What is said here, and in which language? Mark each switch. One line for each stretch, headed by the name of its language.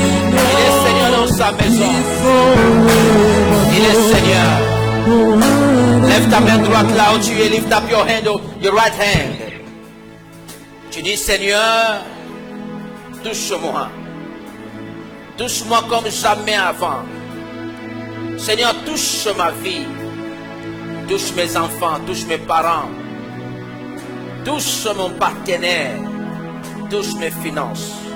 French: Il est Seigneur dans sa maison. Il est Seigneur. Lève ta main droite là où tu es.
English: Lift up your hand, your right hand.
French: Tu dis Seigneur, touche-moi. Touche-moi comme jamais avant. Seigneur, touche ma vie. Touche mes enfants, touche mes parents. Touche mon partenaire. Touche mes finances.